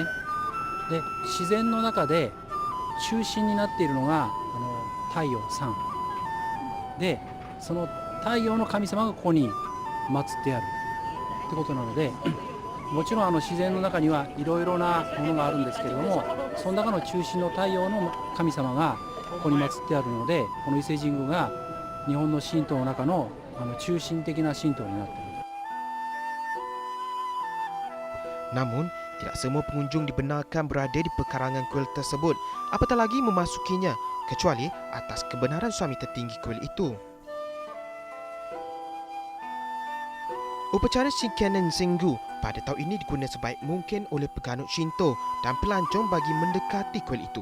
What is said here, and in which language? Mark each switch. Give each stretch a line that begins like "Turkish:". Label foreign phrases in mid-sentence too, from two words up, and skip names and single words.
Japanese: で自然の中で中心になっているのが太陽さんで、その太陽の神様がここに祀ってあるってことなので、もちろん自然の中にはいろいろなものがあるんですけれども、その中の中心の太陽の神様がここに祀ってあるので、この伊勢神宮が日本の神道の中の中心的な神道になっている。
Malay: Namun, tidak semua pengunjung dibenarkan berada di pekarangan kuil tersebut, apatah lagi memasukinya, kecuali atas kebenaran suami tertinggi kuil itu. Upacara Shikennen Shingu pada tahun ini digunakan sebaik mungkin oleh peganut Shinto dan pelancong bagi mendekati kuil itu.